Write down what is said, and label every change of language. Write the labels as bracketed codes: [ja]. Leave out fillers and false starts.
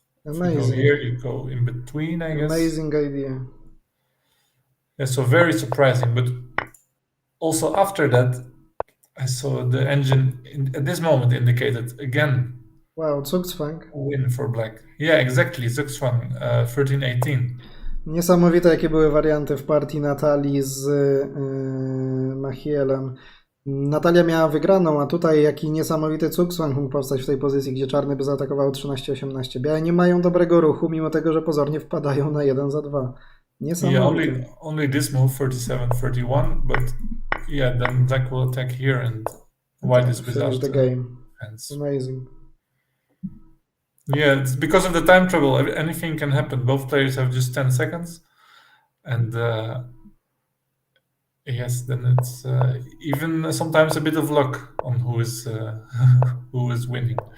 [en] Amazing. If you go here, you go in between, I guess. Amazing idea. Yeah, so very surprising. But also after that, I saw the engine at this moment indicated again. Wow, Zugzwang. Win for Black. Yeah, exactly. Zugzwang, 13-18. [pl] Niesamowite, jakie były warianty w partii Natalii z Machielem. Natalia miała wygraną, a tutaj jaki niesamowity Zugzwang mógł powstać w tej pozycji, gdzie czarny by zaatakował 13-18. Białe nie mają dobrego ruchu, mimo tego, że pozornie wpadają na 1 za 2. Niesamowite. [en] Yeah, only this move, 37-31, but then Black will attack here, and White is without the game. Hands. Amazing. Yeah, it's because of the time trouble. Anything can happen. Both players have just 10 seconds, and then it's even sometimes a bit of luck on who is who is winning.